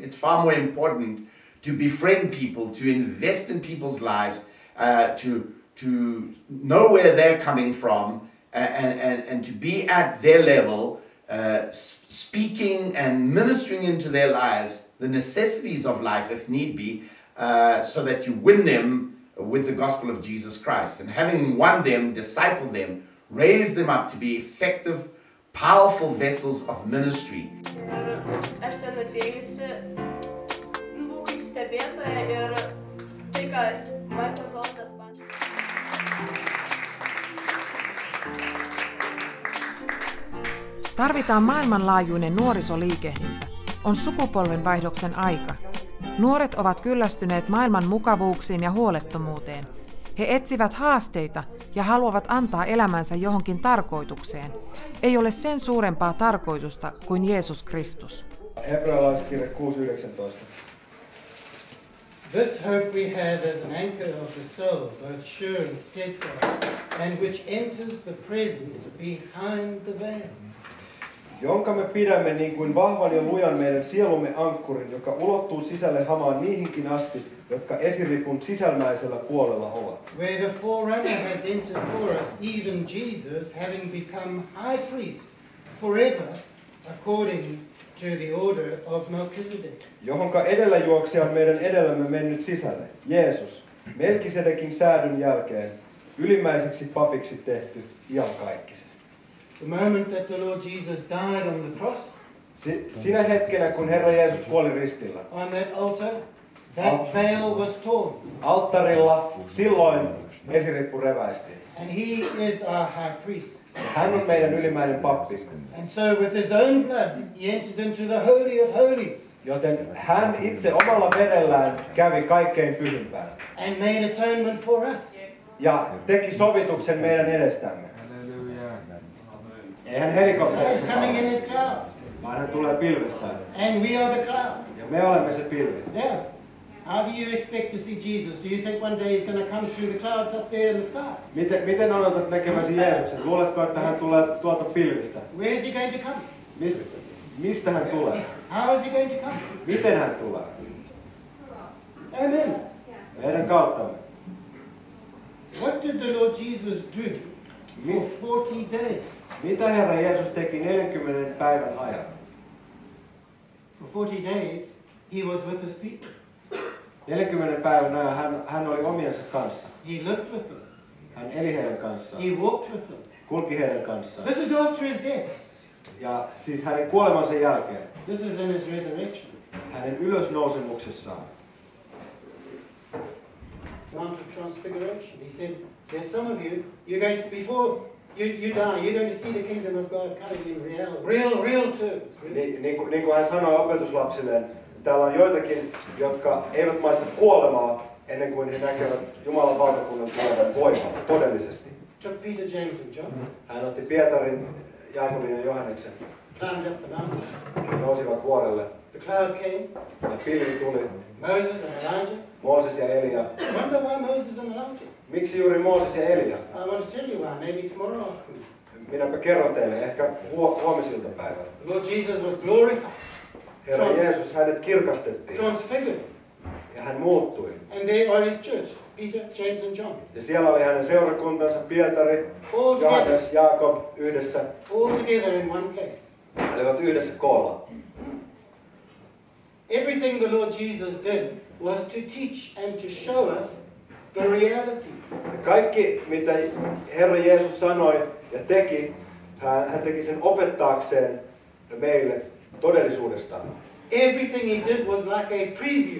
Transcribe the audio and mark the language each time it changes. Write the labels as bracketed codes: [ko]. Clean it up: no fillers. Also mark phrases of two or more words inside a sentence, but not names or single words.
[en] It's far more important to befriend people, to invest in people's lives, to know where they're coming from, and to be at their level, speaking and ministering into their lives the necessities of life, if need be, so that you win them with the gospel of Jesus Christ. And having won them, disciple them, raise them up to be effective, powerful vessels of ministry. [lt] Aš ten atėjusi, buvau kaip stebėtoja ir tai, kad Microsoftas pats. [fi] Tarvitaan maailmanlaajuinen nuorisoliikehdintä. On sukupolvenvaihdoksen aika. Nuoret ovat kyllästyneet maailman mukavuuksiin ja huolettomuuteen. He etsivät haasteita ja haluavat antaa elämänsä johonkin tarkoitukseen. Ei ole sen suurempaa tarkoitusta kuin Jeesus Kristus. Hebrealaiskirja 6:19. [en] This hope we have as an anchor of the soul, both sure and steadfast, and which enters the presence behind the veil. [fi] Jonka me pidämme niin kuin vahvan ja lujan meidän sielumme ankkurin, joka ulottuu sisälle hamaan niihinkin asti, jotka esiripun sisälmäisellä puolella ovat. [en] Where the forerunner has entered for us, even Jesus, having become high priest forever, according to the order of Melchizedek. [fi] Johonka edellä juoksija on meidän edellämme mennyt sisälle, Jeesus, Melkisedekin säädyn jälkeen, ylimmäiseksi papiksi tehty iankaikkisesti. [en] The moment that the Lord Jesus died on the cross, [fi] Sinä hetkenä, kun Herra Jeesus kuoli ristillä, [en] on that altar, that veil was torn. [fi] Alttarilla silloin esirippu reväistiin. [en] And he is our high priest. [fi] Hän on meidän ylimmäinen pappi. [en] And so with his own blood, he entered into the Holy of Holies. [fi] Joten hän itse omalla verellään kävi kaikkein pyhimpään. [en] And made atonement for us. [fi] Ja teki sovituksen meidän edestämme. Ei hän helikopterissa [en] He's coming in [fi] palaa, [en] his cloud. [fi] vaan hän tulee pilvessään. [en] And we are the cloud. [fi] Ja me olemme se pilvi. [en] Yeah. How do you expect to see Jesus? Do you think one day he's going to come through the clouds up there in the sky? [fi] Miten odotat näkemäsi Jeesuksen? Luuletko, että hän tulee tuolta pilvistä? [en] Where is he going to come? [fi] Mistä hän tulee? [en] How is he going to come? [fi] Miten hän tulee? [en] Amen. [fi] Meidän kauttamme. [en] What did the Lord Jesus do for 40 days? [fi] Mitä Herra Jeesus teki 40 päivän ajan? [en] For 40 days, he was with his people. [fi] 40 päivän ajan hän oli omiensa kanssa. [en] He lived with them. [fi] Hän eli heidän kanssaan. [en] He walked with them. [fi] Kulki heidän kanssaan. [en] This is after his death. [fi] Ja siis hänen kuolemansa jälkeen. [en] This is in his resurrection. [fi] Hänen ylösnousemuksessaan. [en] Mount of Transfiguration. He said, there's some of you, you're going to, before you die, you're going to see the kingdom of God coming in real terms. [fi] Niin kuin hän sanoi opetuslapsilleen, täällä on joitakin, jotka eivät maista kuolemaa ennen kuin he näkevät Jumalan valtakunnan tulevan voimalla, todellisesti. [en] Took Peter, James and John. [fi] Hän otti Pietarin, Jaakobin ja Johanneksen. [en] Climbed up the mountain. [fi] Nousivat vuorelle. [en] The cloud came. [fi] Ja pilvi tuli. [en] Moses and Elijah. [fi] Mooses ja Elia. [en] I wonder why Moses and Elijah? [fi] Miksi juuri Mooses ja Elia? [en] I want to tell you why. Maybe tomorrow afternoon. [fi] Minäpä kerron teille, ehkä huomisilta päivällä. [en] Lord Jesus was glorified. [fi] Herra Jeesus, hänet kirkastettiin. [en] Transfigured. [fi] Ja hän muuttui. [en] And there are his church, Peter, James and John. [fi] Ja siellä oli hänen seurakuntansa, Pietari, Johannes, Jaakob yhdessä. [en] All together in one place. [fi] He olivat yhdessä koolla. [en] Everything the Lord Jesus did was to teach and to show us the reality. [fi] Kaikki, mitä Herra Jeesus sanoi ja teki, hän teki sen opettaakseen meille todellisuudesta. [en] Everything he did was like a preview.